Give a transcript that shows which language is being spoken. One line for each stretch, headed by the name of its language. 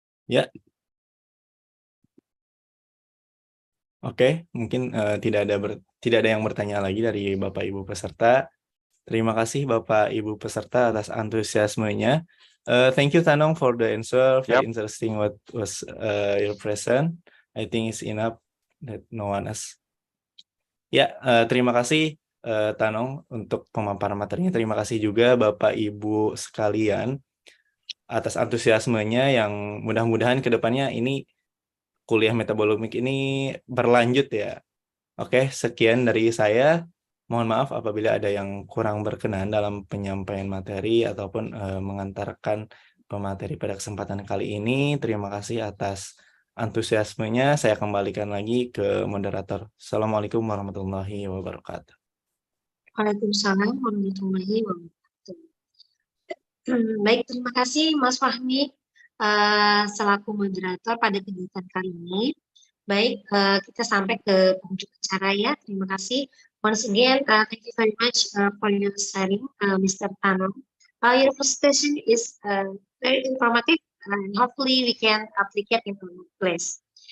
Indonesian: Ya. Oke, mungkin tidak ada yang bertanya lagi dari Bapak Ibu peserta. Terima kasih Bapak Ibu peserta atas antusiasmenya.
English: Thank you Thanong for the answer. Very interesting what was your present. I think it's enough that no one else.
Indonesian: Ya, terima kasih Thanong untuk pemaparan materinya. Terima kasih juga Bapak Ibu sekalian atas antusiasmenya, yang mudah-mudahan ke depannya ini kuliah metabolomik ini berlanjut ya. Oke, sekian dari saya. Mohon maaf apabila ada yang kurang berkenan dalam penyampaian materi ataupun mengantarkan pemateri pada kesempatan kali ini. Terima kasih atas antusiasmenya. Saya kembalikan lagi ke moderator. Assalamualaikum warahmatullahi wabarakatuh. Waalaikumsalam warahmatullahi wabarakatuh. Baik, terima kasih Mas Fahmi selaku moderator pada kegiatan kali ini. Baik, kita sampai ke penghujung acara ya. Terima kasih.
English: Once again, thank you very much for your sharing, Mr. Thanong. Your presentation is very informative, and hopefully we can applicate in our place.